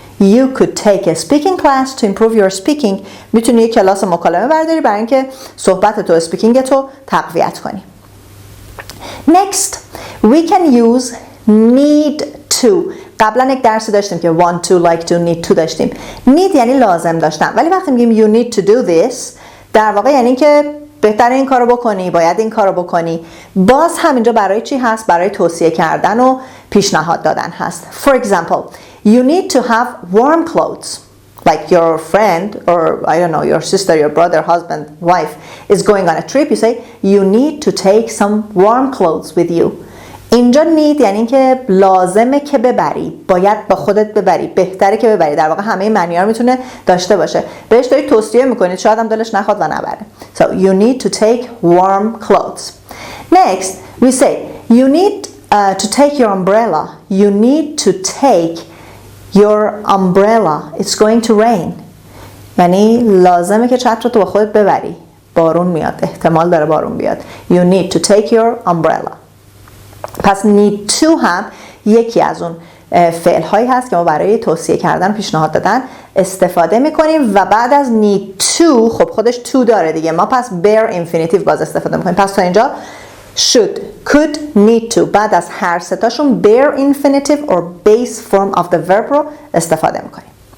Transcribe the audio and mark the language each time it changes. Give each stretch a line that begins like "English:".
English: You could take a speaking class to improve your speaking.
Persian: میتونی یک کلاس مکالمه برداری برای اینکه صحبت تو، اسپیکینگ تو تقویت کنی.
English: Next, we can use need to.
Persian: قبلا یک درسی داشتیم که want to, like to, need to داشتیم. Need یعنی لازم داشتن، ولی وقتی میگیم
English: you need to do this
Persian: در واقع یعنی که بهتره این کارو بکنی، باید این کارو بکنی. باز همینجا برای چی هست؟ برای توصیه کردن و پیشنهاد دادن هست.
English: For example, you need to have warm clothes. Like your friend or I don't know, your sister, your brother, husband, wife is going on a trip. You say you need to take some warm clothes with you.
Persian: اینجا need یعنی که لازمه که ببری، باید با خودت ببری، بهتره که ببری. در واقع همه معنی‌ها رو میتونه داشته باشه. بهش دارید توصیه میکنید، شاید هم دلش نخواد و نبره.
English: So you need to take warm clothes. Next, we say you need to take your umbrella. You need to take Your umbrella, it's going to rain.
Persian: یعنی لازمه که چتر رو تو با خودت ببری. بارون میاد، احتمال داره بارون بیاد.
English: You need to take your umbrella.
Persian: پس need to هم یکی از اون فعل هایی هست که ما برای توصیه کردن پیشنهاد دادن استفاده میکنیم و بعد از need to خب خودش to داره دیگه، ما پس bare infinitive باز استفاده میکنیم. پس تا اینجا should, could, need to بعد از هر ستاشون
English: bare infinitive or base form of the verb
Persian: رو استفاده میکنیم.